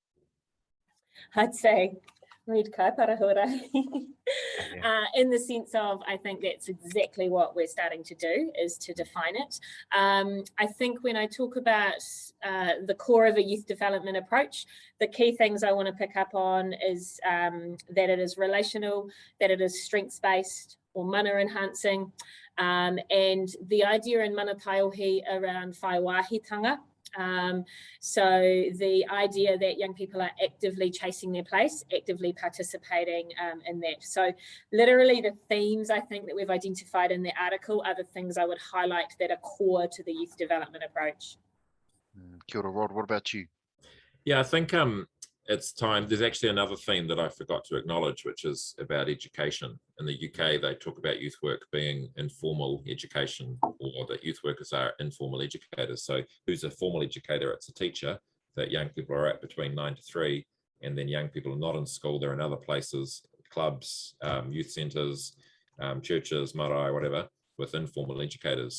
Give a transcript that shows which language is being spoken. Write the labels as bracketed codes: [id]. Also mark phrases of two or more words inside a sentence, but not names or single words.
[en] I'd say read Kaiparahuarahi in the sense of, I think that's exactly what we're starting to do, is to define it. I think when I talk about the core of a youth development approach, the key things I want to pick up on is that it is relational, that it is strengths-based or mana enhancing, and the idea in mana taiohi around whaiwahitanga. So the idea that young people are actively chasing their place, actively participating in that. So literally the themes I think that we've identified in the article are the things I would highlight that are core to the youth development approach. [mi] Kia ora, [en] Rod, what about you? Yeah, I think it's time. There's actually another theme that I forgot to acknowledge, which is about education. In the UK, they talk about youth work being informal education, or that youth workers are informal educators. So who's a formal educator? It's a teacher that young people are at between 9 to 3, and then young people are not in school, they're in other places, clubs, youth centres, churches, marae, whatever, with informal educators.